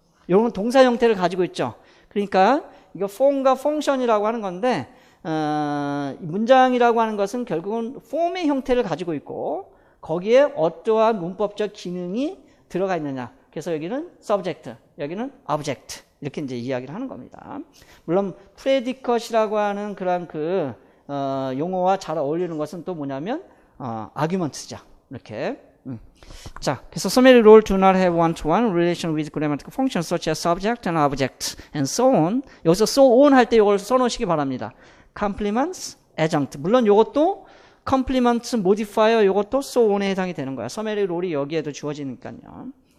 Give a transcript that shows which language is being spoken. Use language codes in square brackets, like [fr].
[ko] 요런 건 동사 형태를 가지고 있죠. 그러니까 이거 폼과 펑션이라고 하는 건데 문장이라고 하는 것은 결국은 폼의 형태를 가지고 있고 거기에 어떠한 문법적 기능이 들어가 있느냐. 그래서 여기는 subject, 여기는 object 이렇게 이제 이야기를 하는 겁니다. 물론 predicat이라고 하는 그런 그 용어와 잘 어울리는 것은 또 뭐냐면 argument죠. 이렇게. [en] 자, 그래서 summary rule do not have one-to-one relation with grammatical functions such as subject and object and so on. [ko] 여기서 so on 할 때 이걸 써놓으시기 바랍니다. complements, adjunct. 물론 이것도 complements, modifier 이것도 so on에 해당이 되는 거야. summary rule이 여기에도 주어지니까요.